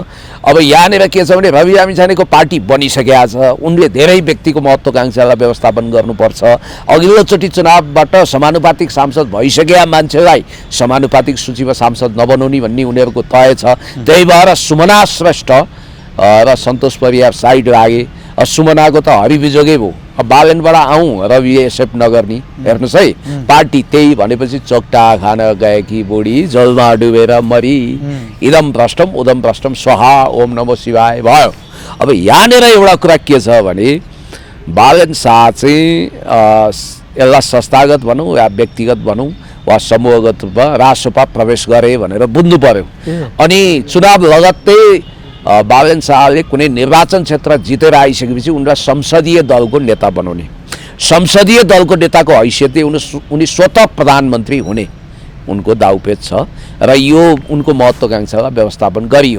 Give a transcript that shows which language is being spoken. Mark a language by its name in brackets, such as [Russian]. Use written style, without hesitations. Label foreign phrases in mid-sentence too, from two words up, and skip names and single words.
[Nepali] अब यहाँनिर के छ भने रवि लामिछानेको पार्टी बनिसकेका छ, उनले धेरै व्यक्तिको महत्त्वाकांक्षालाई व्यवस्थापन गर्नुपर्छ, अघिल्लोचोटि चुनावबाट समानुपातिक सांसद भइसकेका मान्छेलाई समानुपातिक सूचीमा सांसद नबनाउने भन्ने उनीहरूको तय छ। त्यही भएर सुमना श्रेष्ठ र सन्तोष परियार साइड लागे। सुमनाको त हरिबिजोगै भयो, बालनबाट आउँ रवि एक्सेप्ट नगर्ने, हेर्नुहोस् है, पार्टी त्यही भनेपछि चोक्टा खान गएकी बुढी जलमा डुबेर मरी, [Sanskrit] इदम भ्रष्टम उदम भ्रष्टम स्वाहा ओम नमो शिवाय भयो। [Nepali] अब यहाँनिर एउटा कुरा के छ भने बालन शाह चाहिँ यसलाई संस्थागत भनौँ या व्यक्तिगत भनौँ वा समूहगत रूपमा राजसभा प्रवेश गरे भनेर बुझ्नु पर्यो। अनि चुनाव लगत्तै बालन शाहले कुनै निर्वाचन क्षेत्र जितेर आइसकेपछि उनलाई संसदीय दलको नेता बनाउने, संसदीय दलको नेताको हैसियतले उनी स्वतः प्रधानमन्त्री हुने उनको दाउपेच छ र यो उनको महत्त्वाकांक्षालाई व्यवस्थापन गरियो।